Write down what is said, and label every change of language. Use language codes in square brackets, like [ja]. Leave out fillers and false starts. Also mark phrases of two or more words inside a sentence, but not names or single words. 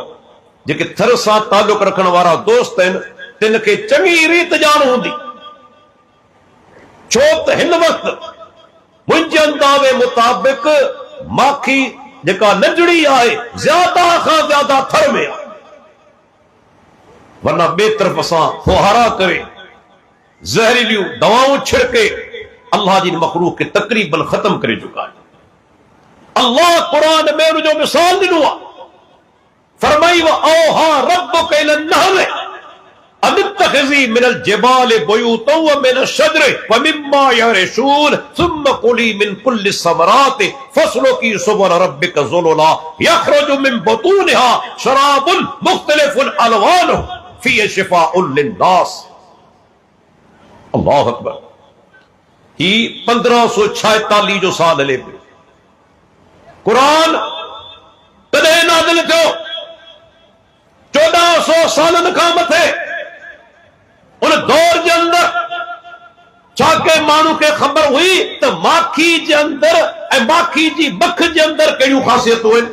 [sd] जेके थर सां ताल्लुक़ रखण वारा दोस्त आहिनि तिन खे चङी रीत ॼाण हूंदी, छो त हिन वक़्तु मुंहिंजे अंदाज़े मुताबिक़ माखी जेका नंढड़ी आहे ज्यादा खां ज्यादा थर में आहे, वरना ॿिए तरफ़ सां फुहारा करे ज़हरीलियूं दवाऊं छिड़के अल्लाह जी मखलूक खे तक़रीबन ख़त्म करे चुका आहे। अल्लाह क़ुरान में उनजो मिसाल ॾिनो आहे। [ar] फरमाई وأوحى ربك إلى النحل أن اتخذي من الجبال بيوتا ومن الشجر ومما يعرشون ثم كلي من كل الثمرات فاسلكي سبل ربك ذللا يخرج من بطونها شراب مختلف ألوانه فيه شفاء للناس. الله أكبر. [sd] ही 1546 जो साल हले पियो। क़ुरान कॾहिं नाज़िल थियो? 1400 सालनि खां मथे। उन दौर जे अंदर छा के माण्हू खे ख़बर हुई त माखी जे अंदर ऐं माखी जी मख जे अंदर कहिड़ियूं ख़ासियतूं आहिनि?